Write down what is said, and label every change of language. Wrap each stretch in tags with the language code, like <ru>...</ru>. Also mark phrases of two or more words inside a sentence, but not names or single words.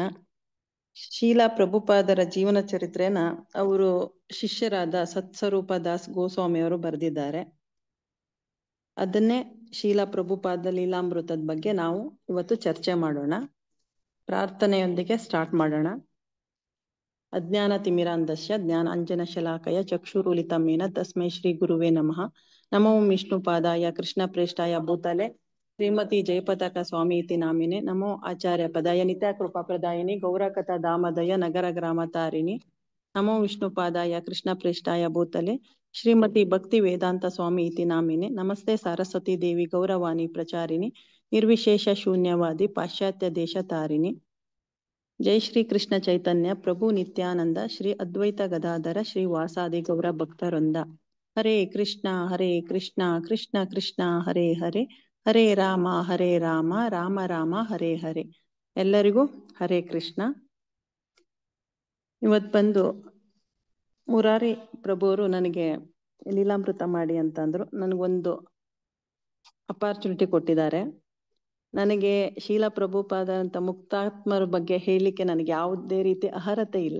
<kn>ಶೀಲಾ ಪ್ರಭುಪಾದರ ಜೀವನ ಚರಿತ್ರೆನ ಅವರು ಶಿಷ್ಯರಾದ ಸತ್ಸ್ವರೂಪ ದಾಸ್ ಗೋಸ್ವಾಮಿ ಅವರು ಬರೆದಿದ್ದಾರೆ. ಅದನ್ನೇ ಶೀಲಾ ಪ್ರಭುಪಾದ ಲೀಲಾಮೃತದ ಬಗ್ಗೆ ನಾವು ಇವತ್ತು ಚರ್ಚೆ ಮಾಡೋಣ. ಪ್ರಾರ್ಥನೆಯೊಂದಿಗೆ ಸ್ಟಾರ್ಟ್ ಮಾಡೋಣ.</kn> <sa>अज्ञान तिमिरान्धस्य ज्ञानाञ्जन शलाकय चक्षुरुलितमेन तस्मै श्री गुरुवे नमः. नमो विष्णुपादाय कृष्ण प्रेष्ठाय भूतले श्रीमति जयपताक स्वामि इति नामिने. नमो आचार्य पदाय नित्य कृपा प्रदायिनि गौरकथा दामदय नगर ग्राम तारिणि. नमो विष्णुपादाय कृष्ण प्रेष्ठाय भूतले श्रीमति भक्ति वेदान्त स्वामि इति नामिने. नमस्ते सरस्वति देवि गौरवाणि प्रचारिणि निर्विशेष शून्यवादि पाश्चात्य देश तारिणि. जै श्री कृष्ण चैतन्य प्रभु नित्यानन्द श्री अद्वैत गदाधर श्री वासादि गौर भक्तवृन्द. हरे कृष्ण कृष्ण कृष्ण हरे हरे हरे राम राम राम हरे हरे ರಾಮ ರಾಮ ಹರೇ ಹರೇ.</sa> <kn>ಎಲ್ಲರಿಗೂ</kn> <sa>हरे कृष्ण.</sa> <kn>ಇವತ್ತು ಬಂದು ಮುರಾರಿ ಪ್ರಭುವರು ನನಗೆ ಲೀಲಾಮೃತ ಮಾಡಿ ಅಂತಂದ್ರು. ನನಗೊಂದು ಅಪಾರ್ಚುನಿಟಿ ಕೊಟ್ಟಿದ್ದಾರೆ. ನನಗೆ ಶೀಲಾ ಪ್ರಭುಪಾದ ಅಂತ ಮುಕ್ತಾತ್ಮರ ಬಗ್ಗೆ ಹೇಳಲಿಕ್ಕೆ ನನಗೆ ಯಾವುದೇ ರೀತಿ ಅರ್ಹತೆ ಇಲ್ಲ.</kn>